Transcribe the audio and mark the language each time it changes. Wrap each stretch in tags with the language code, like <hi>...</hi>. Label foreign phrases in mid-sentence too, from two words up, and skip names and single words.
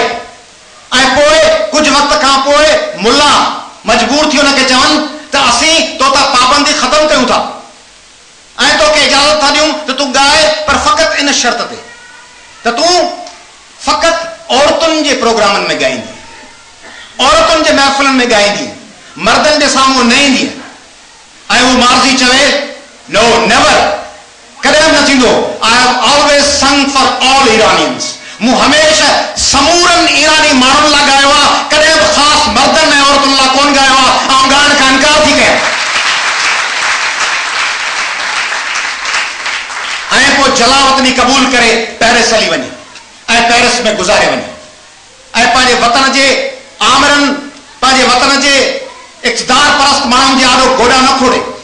<sd>ऐं पोइ कुझु वक़्त खां पोइ मुल्ला मजबूर थी हुनखे चवनि त असीं तो तां पाबंदी ख़तमु कयूं था ऐं तोखे इजाज़त था ॾियूं त तूं ॻाए, पर फ़क़ति इन शर्त ते त तूं फ़क़ति औरतुनि जे प्रोग्रामनि में ॻाईंदी, औरतुनि जे महफ़िलनि में ॻाईंदी, मर्दनि जे साम्हूं न ईंदी। ऐं उहो मार्जी चवे</sd> <en>no never,</en> <sd>कॾहिं न थींदो।</sd> <en>I have always sang for all Iranians,</en> <sd>मूं हमेशह समूरनि ईरानी माण्हुनि लाइ ॻायो आहे, कॾहिं बि ख़ासि मर्दनि ऐं औरतुनि लाइ कोन ॻायो आहे। ऐं ॻाइण खां इनकार थी कयां। ऐं पोइ जलावतनी क़बूल करे पेरिस हली वञे ऐं पेरिस में गुज़ारे वञे ऐं पंहिंजे वतन जे आमरनि, पंहिंजे वतन जे इक़्तिदार परस्त माण्हुनि जे आॾो गोॾा न खोड़े।</sd>